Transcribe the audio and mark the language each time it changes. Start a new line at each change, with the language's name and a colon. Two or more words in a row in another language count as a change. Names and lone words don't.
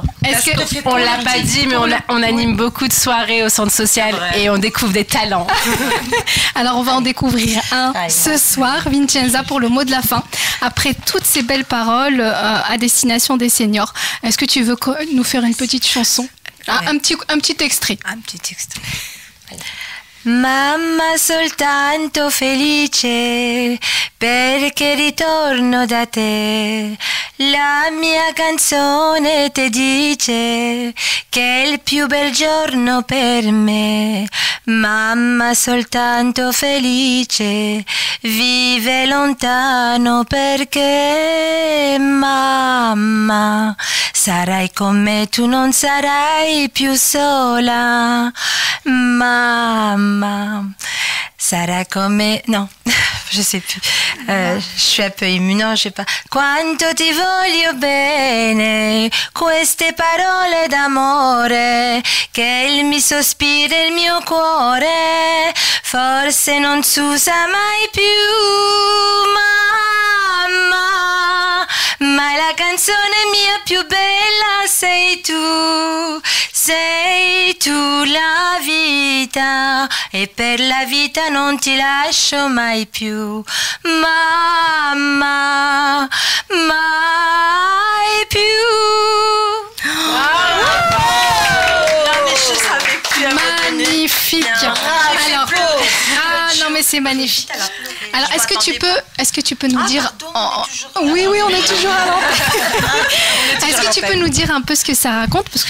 French: On l'a pas dit, mais on anime beaucoup de soirées au centre social et on découvre des talents. Alors, on va en découvrir un ce soir, Vincenza, pour le mot de la fin. Après toutes ces belles paroles à destination des seniors, est-ce que tu veux nous faire une petite chanson? Un petit extrait. Un petit extrait.
Italian: Mamma soltanto felice perché ritorno da te. La mia canzone ti dice che è il più bel giorno per me. Mamma soltanto felice vive lontano perché mamma sarai con me, tu non sarai più sola. Mamma sarà come...
French: Non, je sais plus. Je suis un peu émue, non, je sais pas.
Italian: Quanto ti voglio bene, queste parole d'amore, che il mio sospiro e il mio cuore, forse non s'usa mai più, mamma, ma la La canzone mia più bella sei tu la vita, e per la vita non ti lascio mai più, mamma, mai più.
French: Magnifique. Alors, non mais c'est magnifique. Alors, est-ce que tu peux nous dire Oui, on est toujours à l'antenne. Est-ce que tu peux nous dire un peu ce que ça raconte, parce que